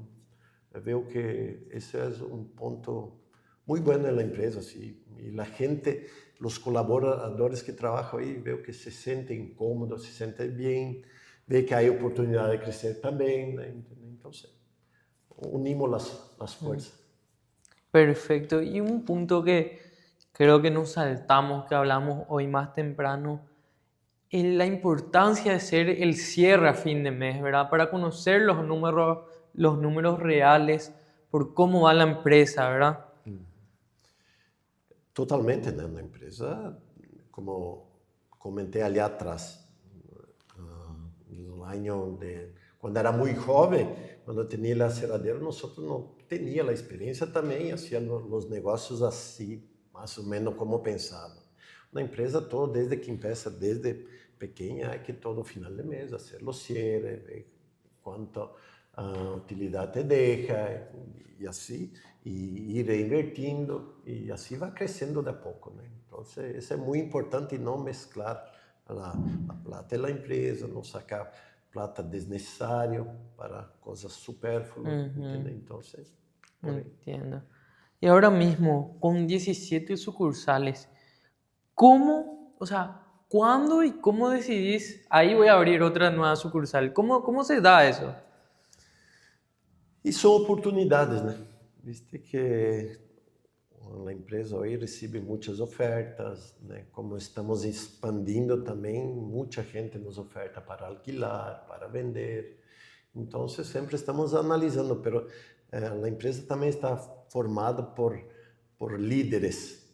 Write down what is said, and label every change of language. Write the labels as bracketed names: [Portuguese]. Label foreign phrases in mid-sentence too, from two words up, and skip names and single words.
[Portuguese] Eu vejo que esse é um ponto muito bom na empresa, sim. E a gente, os colaboradores que trabalham aí, vejo que se sentem cómodos, se sentem bem, vê que há oportunidade de crescer também, né? Então, unimos as forças. [Spanish] Perfecto. Y un punto que creo que nos saltamos, que hablamos hoy más temprano, es la importancia de ser el cierre a fin de mes, ¿verdad? Para conocer los números reales, por cómo va la empresa, ¿verdad? [Portuguese] Totalmente, né? Na empresa, como comentei ali atrás, no ano de quando era muito jovem, quando eu tinha a aceradeira, nós não tínhamos a experiência também, fazíamos os negócios assim, mais ou menos como pensava. Na empresa toda, desde que começa, desde pequena, é que todo final de mês, fazer o cierre, ver quanto utilidade te deixa, e assim, e ir reinvertindo, e assim vai crescendo de a pouco, né? Então, isso é muito importante, não mesclar a plata da empresa, não [Spanish] sacar plata [Portuguese] desnecessária para coisas supérfluas, [Spanish] ¿entendés? Entonces, por ahí. Entiendo. Y ahora mismo, con 17 sucursales, ¿cómo, o sea, cuándo y cómo decidís, ahí voy a abrir otra nueva sucursal? ¿Cómo se da eso? [Portuguese] E são oportunidades, né? Viste que a empresa hoje recebe muitas ofertas, né? Como estamos expandindo também, muita gente nos oferta para alquilar, para vender. Então, sempre estamos analisando, mas a empresa também está formada por líderes.